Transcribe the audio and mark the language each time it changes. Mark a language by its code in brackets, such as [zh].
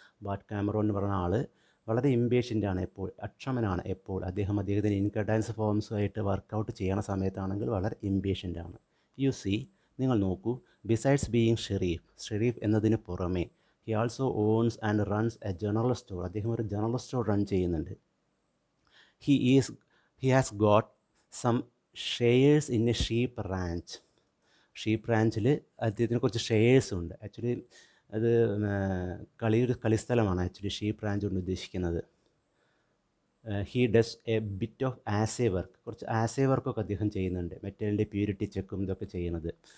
[ml] Bart Cameron എന്ന് പറഞ്ഞ ആൾ വളരെ ഇംപേഷ്യൻ്റാണ്, അക്ഷമനാണ് എപ്പോൾ. അദ്ദേഹത്തിൻ്റെ ഇൻകം ടാക്സ് ഫോംസുമായിട്ട് വർക്കൗട്ട് ചെയ്യണ സമയത്താണെങ്കിൽ വളരെ ഇംപേഷ്യൻ്റാണ്. [en] you see, [ml] നിങ്ങൾ നോക്കൂ, [en] besides being sheriff [ml] എന്നതിന് പുറമെ [en] He also owns and runs a general store. [ml] അദ്ദേഹം ഒരു ജനറൽ സ്റ്റോർ റൺ ചെയ്യുന്നുണ്ട്. [en] He has got some shares in a sheep ranch. [ml] Sheep റാഞ്ചിൽ അദ്ദേഹത്തിന് കുറച്ച് ഷെയർസ് ഉണ്ട്. ആക്ച്വലി അത് ഒരു കളിസ്ഥലമാണ് ആക്ച്വലി ഷീപ്പ് റാഞ്ച് കൊണ്ട് ഉദ്ദേശിക്കുന്നത്. [en] he does a bit of assay work, [ml] കുറച്ച് ആസേ വർക്കൊക്കെ അദ്ദേഹം ചെയ്യുന്നുണ്ട്, മെറ്റലിൻ്റെ പ്യൂരിറ്റി ചെക്കും ഇതൊക്കെ ചെയ്യുന്നത്.